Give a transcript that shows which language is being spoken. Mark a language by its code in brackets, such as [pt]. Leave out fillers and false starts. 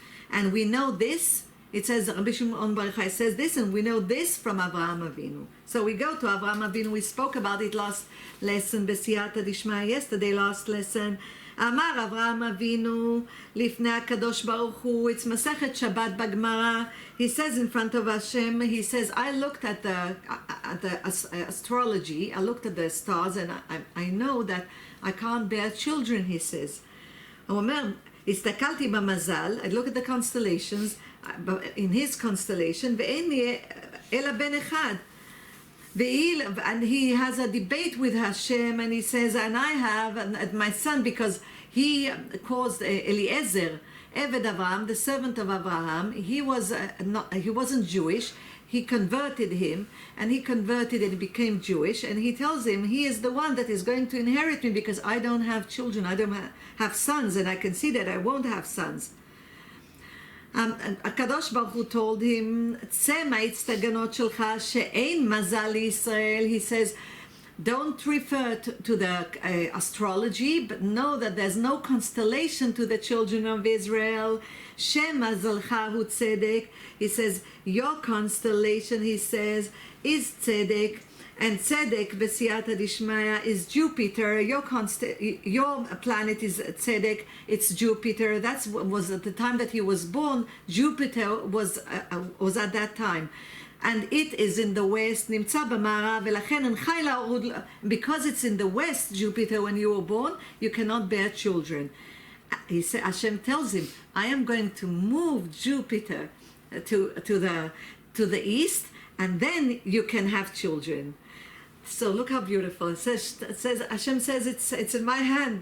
[en] And we know this. It says, Rabbi Shimon Bar Yochai says this, and we know this from Avraham Avinu. So we go to Avraham Avinu. We spoke about it last lesson, [he] בסייעתא דשמיא, [en] yesterday, last lesson. [he] אמר אברהם אבינו לפני הקדוש ברוך הוא, [en] it's [he] מסכת שבת בגמרא. [en] He says in front of Hashem, he says, I looked at the astrology, I looked at the stars, and I know that I can't bear children, he says. [he] הוא אומר, הסתכלתי במזל, [en] I look at the constellations, in his constellation, [he] ואין לי אלא בן אחד. [en] And he has a debate with Hashem, and he says, and I have my son, because he caused Eliezer, Eved Avraham, the servant of Abraham. He wasn't Jewish. He converted him, and he converted and became Jewish. And he tells him, he is the one that is going to inherit me, because I don't have children, I don't have sons, and I can see that I won't have sons. [he] הקדוש ברוך הוא [en] told him, [he] צא מההצטגנות שלך שאין מזל לישראל. [en] He says, don't refer to the astrology, but know that there's no constellation to the children of Israel. [he] שמזלך הוא צדק. [en] He says, your constellation, he says, is tzedek. And Tzedek B'siyata Dishmaya is Jupiter. Your planet is Tzedek. It's Jupiter. That was at the time that he was born. Jupiter was at that time, and it is in the west. [he] Nimtza b'ma'arav, ולכן אינך להורד. [en] Because it's in the west, Jupiter, when you were born, you cannot bear children. He said, Hashem tells him, I am going to move Jupiter to the east, and then you can have children. So look how beautiful. It says Hashem says it's in my hand.